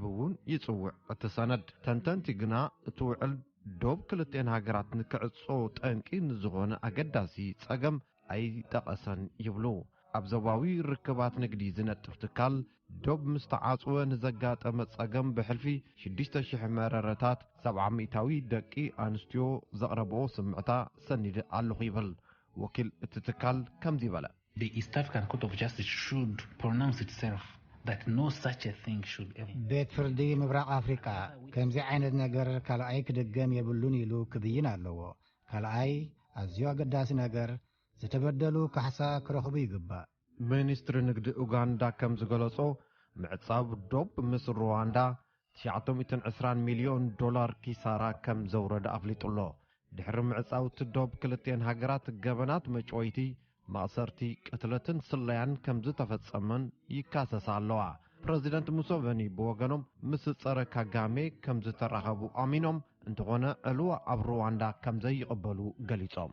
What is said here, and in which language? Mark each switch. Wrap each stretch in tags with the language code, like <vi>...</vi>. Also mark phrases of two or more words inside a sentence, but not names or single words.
<ti>እውን ይጽውዕ እቲ ሰነድ። ተንተንቲ ግና እቲ ውዕል ዶብ ክልቲአን ሃገራት ንክዕጾ ጠንቂ ንዝኾነ ኣገዳሲ ጸገም ኣይጠቐሰን ይብሉ። ኣብ ዞባዊ ርክባት ንግዲ ዝነጥፍ ትካል ዶብ ምስ ተዓጽወ ንዘጋጠመ ጸገም ብሕልፊ 6,000 መረረታት 700 ደቂ ኣንስትዮ ዘቕረብኦ ስምዕታ ሰኒድ ኣለኹ ይብል። ወኪል እቲ ትካል ከምዚ በለ።</ti> <en>The East African Court of Justice should pronounce itself that no such a thing should ever.</en> <ti>ቤት ፍርዲ ምብራቕ ኣፍሪካ ከምዚ ዓይነት ነገር ካልኣይ ክድገም የብሉን ኢሉ ክብይን ኣለዎ። ካልኣይ ኣዝዩ ኣገዳሲ ነገር ዝተበደሉ ካሕሳ ክረኽቡ ይግባእ። ሚኒስትሪ ንግዲ ኡጋንዳ ከም ዝገለጾ ምዕጻብ ዶብ ምስ ሩዋንዳ $920 ሚልዮን ኪሳራ ከም ዘውረደ ኣፍሊጡሎ። ድሕሪ ምዕጻውቲ ዶብ ክልቲአን ሃገራት ገበናት መጮይቲ ማእሰርቲ ቅትለትን ስለያን ከም ዝተፈጸመን ይካሰሳ ኣለዋ። ፕሬዚደንት ሙሴቬኒ ብወገኖም ምስ ጸረ ካጋሜ ከም ዝተራኸቡ ኣሚኖም እንተኾነ ዕልዋ ኣብ ሩዋንዳ ከም ዘይቕበሉ ገሊጾም።</ti>